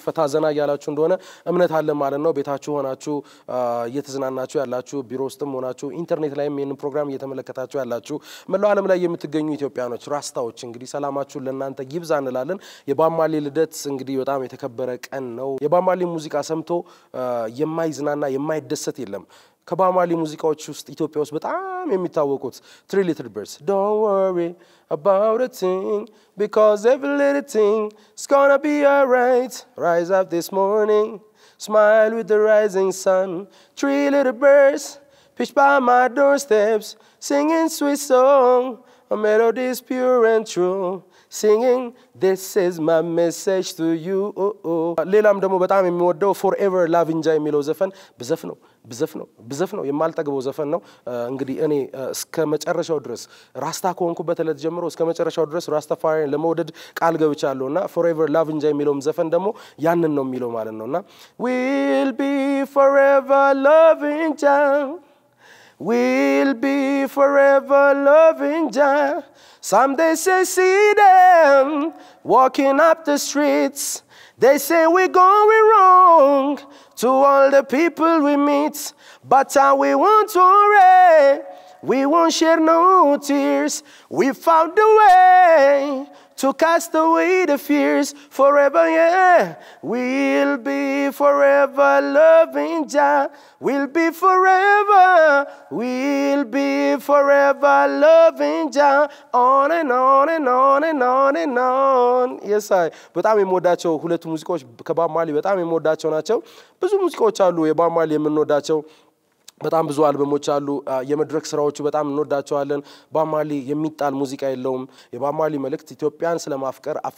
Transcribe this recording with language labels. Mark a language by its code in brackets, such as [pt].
[am] ፈታ ዘና ያላችሁ እንደሆነ እምነት አለ ማለት ነው። ቤታችሁ ሆናችሁ እየተዝናናችሁ ያላችሁ፣ ቢሮ ውስጥም ሆናችሁ ኢንተርኔት ላይም ይሄን ፕሮግራም እየተመለከታችሁ ያላችሁ መላው ዓለም ላይ የምትገኙ ኢትዮጵያኖች ራስታዎች እንግዲህ ሰላማችሁ ለእናንተ ይብዛ እንላለን። የባማሊ ልደት እንግዲህ በጣም የተከበረ ቀን ነው። የባማሊ ሙዚቃ ሰምቶ የማይዝናና የማይደሰት የለም። ከባማሊ ሙዚቃዎች ውስጥ ኢትዮጵያ ውስጥ በጣም የሚታወቁት [en] Three Little Birds, don't worry about a thing because every little thing is gonna be alright. Rise up this morning, smile with the rising sun. Three little birds pitch by my doorsteps, singing sweet song, a melody is pure and true. Singing, this is my message to you. [am] ሌላም ደግሞ በጣም የሚወደው Forever Love Enjoy የሚለው ዘፈን ብዘፍ ነው የማልጠግበው ዘፈን ነው። እንግዲህ እኔ እስከ መጨረሻው ድረስ ራስታ ከሆንኩበት ዕለት ጀምሮ እስከ መጨረሻው ድረስ ራስታፋሪን ለመውደድ ቃል ገብቻለሁና Forever Love Enjoy የሚለውም ዘፈን ደግሞ ያንን ነው የሚለው ማለት ነውና [en] we'll be forever loving Jah, we'll be forever loving Jah. Some they say see them walking up the streets, they say we're going wrong to all the people we meet, but we won't worry, we won't shed no tears. We found a way to cast away the fears. Forever, yeah, we'll be forever loving Jah. We'll be forever, we'll be forever loving Jah. On and on and on and on and on. Yes, I. [am] በጣም የምወዳቸው ሁለቱ ሙዚቃዎች ከባማሊ በጣም የምወዳቸው ናቸው። ብዙ ሙዚቃዎች አሉ የባማሊ የምንወዳቸው በጣም ብዙ አልበሞች አሉ። የመድረክ ስራዎቹ በጣም እንወዳቸዋለን። ባማሊ የሚጣል ሙዚቃ የለውም። የባማሊ መልእክት ኢትዮጵያን ስለማፍቀር፣